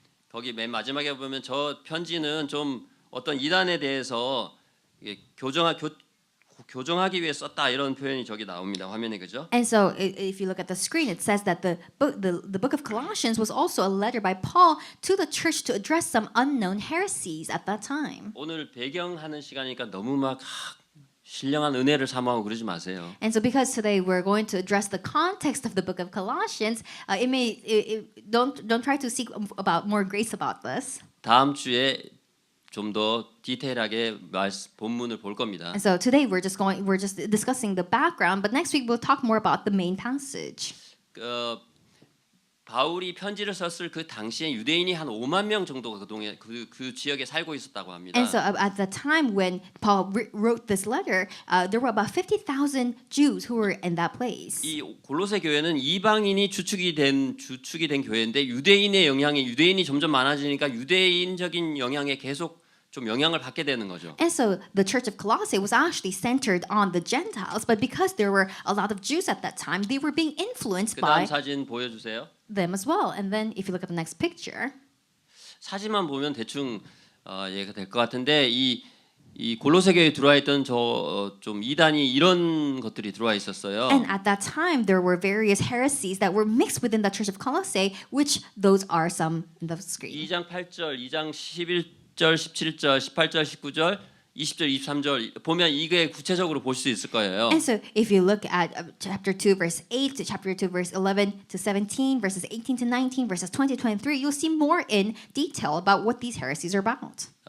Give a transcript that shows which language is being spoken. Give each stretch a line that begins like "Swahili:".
Korean: 거기 맨 마지막에 보면 저 편지는 좀 어떤 이단에 대해서 교정하기 위해 썼다 이런 표현이 저기 나옵니다. 화면에 그죠?
English: And so if you look at the screen, it says that the book of Colossians was also a letter by Paul to the church to address some unknown heresies at that time.
Korean: 오늘 배경하는 시간이니까 너무 막 신령한 은혜를 사모하고 그러지 마세요.
English: And so because today we're going to address the context of the book of Colossians, don't try to seek about more grace about this.
Korean: 다음 주에 좀 더 디테일하게 본문을 볼 겁니다.
English: And so today we're just discussing the background, but next week we'll talk more about the main passage.
Korean: 바울이 편지를 썼을 그 당시에 유대인이 한 5만 명 정도가 그 지역에 살고 있었다고 합니다.
English: And so at the time when Paul wrote this letter, there were about 50,000 Jews who were in that place.
Korean: 이 골로새 교회는 이방인이 주축이 된 교회인데 유대인이 점점 많아지니까 유대인적인 영향에 계속 좀 영향을 받게 되는 거죠.
English: And so the church of Colossae was actually centered on the Gentiles, but because there were a lot of Jews at that time, they were being influenced by
Korean: 그다음 사진 보여주세요.
English: them as well. And then if you look at the next picture,
Korean: 사진만 보면 대충 이해가 될 것 같은데 이 골로새 교회에 들어와 있던 좀 이단이 이런 것들이 들어와 있었어요.
English: And at that time, there were various heresies that were mixed within the church of Colossae, which those are some in the screen.
Korean: 2장 8절, 2장 11절, 17절, 18절, 19절, 20절, 23절 보면 이게 구체적으로 볼 수 있을 거예요.
English: And so if you look at chapter 2 verse 8 to chapter 2 verse 11 to 17 verses 18 to 19 verses 20 to 23 you'll see more in detail about what these heresies are about.